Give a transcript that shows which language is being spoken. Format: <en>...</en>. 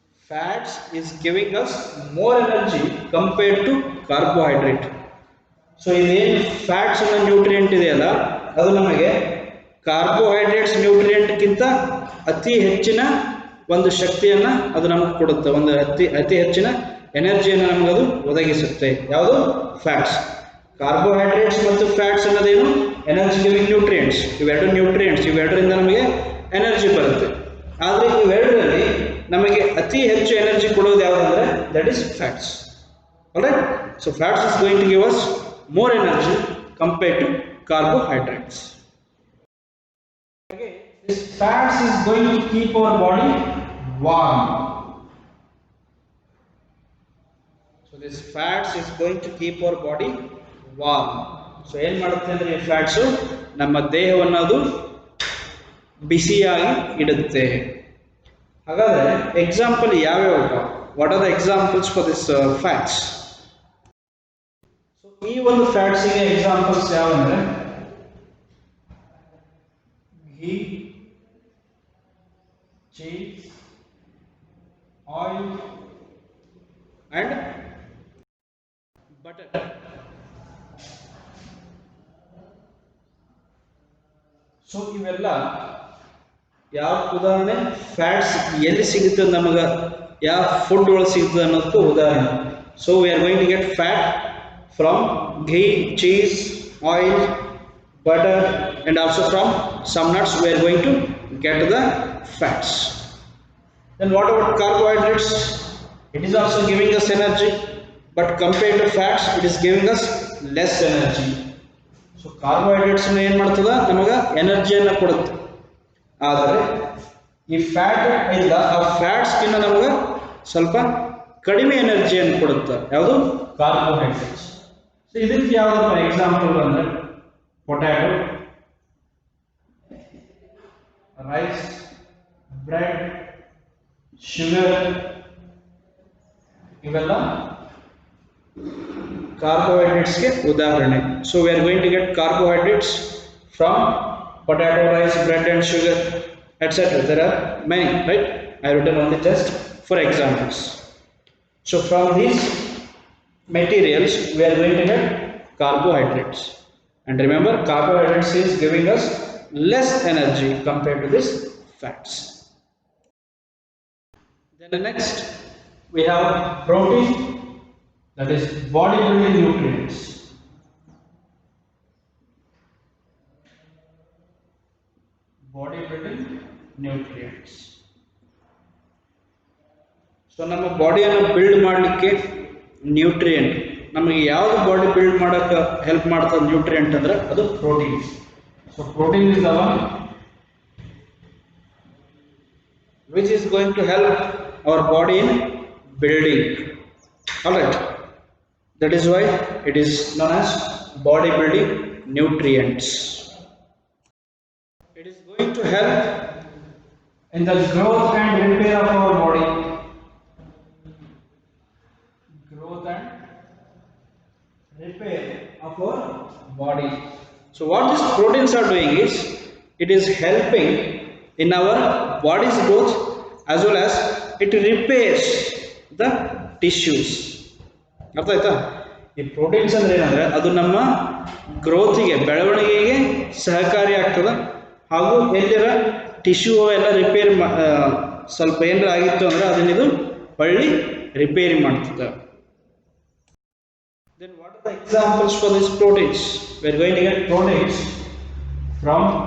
<en>Fats is giving us more energy compared to carbohydrate.</en> <kn>So ಇದೇನು fats ಅನ್ನೋ nutrient ಇದೆಯಲ್ಲ ಅದು ನಮಗೆ ಕಾರ್ಬೋಹೈಡ್ರೇಟ್ಸ್ ನ್ಯೂಟ್ರಿಯೆಂಟ್ಗಿಂತ ಅತಿ ಹೆಚ್ಚಿನ ಒಂದು ಶಕ್ತಿಯನ್ನು ಅದು ನಮಗೆ ಕೊಡುತ್ತೆ, ಒಂದು ಅತಿ ಹೆಚ್ಚಿನ ಎನರ್ಜಿಯನ್ನು ನಮಗೆ ಅದು ಒದಗಿಸುತ್ತೆ. ಯಾವುದು? ಫ್ಯಾಟ್ಸ್. ಕಾರ್ಬೋಹೈಡ್ರೇಟ್ಸ್ ಮತ್ತು ಫ್ಯಾಟ್ಸ್ ಅನ್ನೋದೇನು? Energy giving nutrients. ಇವೆರಡರಿಂದ ನಮಗೆ ಎನರ್ಜಿ ಬರುತ್ತೆ. ಆದರೆ ಇವೆರಡರಲ್ಲಿ ನಮಗೆ ಅತಿ ಹೆಚ್ಚು ಎನರ್ಜಿ ಕೊಡೋದು ಯಾವುದಂದ್ರೆ</kn> <en>That is fats. Alright, so fats is going to give us more energy compared to carbohydrates. Okay, this fats is going to keep our body warm. So this fats is going to keep our body warm.</en> <kn>So ಏನು ಮಾಡುತ್ತೆ ಅಂದರೆ ಈ fats ನಮ್ಮ ದೇಹವನ್ನು ಅದು ಬಿಸಿಯಾಗಿ ಇಡುತ್ತೆ. ಹಾಗಾದರೆ ಎಕ್ಸಾಂಪಲ್ ಯಾವ್ಯಾವ?</kn> <en>What are the examples for this fats?</en> <kn>ಈ ಒಂದು ಫ್ಯಾಟ್ಸಿಗೆ examples ಯಾವಂದ್ರೆ ghee, cheese, oil and butter. So ಇವೆಲ್ಲ ಯಾವ ಉದಾಹರಣೆ? ಫ್ಯಾಟ್ಸ್ ಎಲ್ಲಿ ಸಿಗುತ್ತೆ ನಮಗೆ, ಯಾವ ಫುಡ್ ಒಳಗೆ ಸಿಗುತ್ತೆ ಅನ್ನೋದಕ್ಕೂ ಉದಾಹರಣೆ.</kn> <en>So we are going to get fat from ghee, cheese, oil, butter, and also from some nuts we are going to get the fats. Then what about carbohydrates? It is also giving us energy, but compared to fats it is giving us less energy.</en> <kn>So carbohydrates ಏನು ಮಾಡ್ತದ ನಮಗೆ ಎನರ್ಜಿಯನ್ನು ಕೊಡುತ್ತೆ. ಆದರೆ ಈ fat ಇಲ್ಲ, ಆ ಫ್ಯಾಟ್ಸ್ಗಿಂತ ನಮಗೆ ಸ್ವಲ್ಪ ಕಡಿಮೆ ಎನರ್ಜಿಯನ್ನು ಕೊಡುತ್ತೆ. ಯಾವುದು? ಕಾರ್ಬೋಹೈಡ್ರೇಟ್ಸ್. ಸೊ ಇದಕ್ಕೆ ಯಾವುದಪ್ಪ ಎಕ್ಸಾಂಪಲ್ ಅಂದರೆ ಪೊಟ್ಯಾಟೊ, ರೈಸ್, ಬ್ರೆಡ್, ಶುಗರ್, ಇವೆಲ್ಲ ಕಾರ್ಬೋಹೈಡ್ರೇಟ್ಸ್ಗೆ ಉದಾಹರಣೆ.</kn> <en>So we are going to get carbohydrates from potato, rice, bread and sugar, etc. There are many, right? I have written only just for examples. So from these materials we are going to get carbohydrates, and remember carbohydrates is giving us less energy compared to this fats. Then the next we have protein, that is body building nutrients. Body building nutrients.</en> <kn>So ನಮ್ಮ ಬಾಡಿಯನ್ನು build ಮಾಡಲಿಕ್ಕೆ nutrient ನಮಗೆ ಯಾವುದು body build ಮಾಡೋಕ್ಕೆ help ಮಾಡ್ತದೆ nutrient ಅಂದರೆ ಅದು protein.</kn> <en>So protein is the one which is going to help our body in building. Alright, that is why it is known as body building nutrients. It is going to help in the growth and repair of our body. Growth and repair of our body. So what these proteins are doing is it is helping in our body's growth as well as it repairs the tissues.</en> <kn>ಅರ್ಥ ಆಯ್ತಾ? ಈ proteins ಅಂದ್ರೆ ಏನಂದ್ರೆ ಅದು ನಮ್ಮ ಗ್ರೋತಿಗೆ, ಬೆಳವಣಿಗೆಗೆ ಸಹಕಾರಿ ಆಗ್ತದೆ. ಹಾಗೂ ಎಲ್ಲಿರ ಟಿಶ್ಯೂ ಎಲ್ಲ ರಿಪೇರಿ ಸ್ವಲ್ಪ ಏನಾರ ಆಗಿತ್ತು ಅಂದ್ರೆ ಅದನ್ನಿದು ಹೊಳ್ಳಿ ರಿಪೇರಿ ಮಾಡ್ತದೆ.</kn> <en>Then what are the examples for these proteins? We are going to get proteins from</en>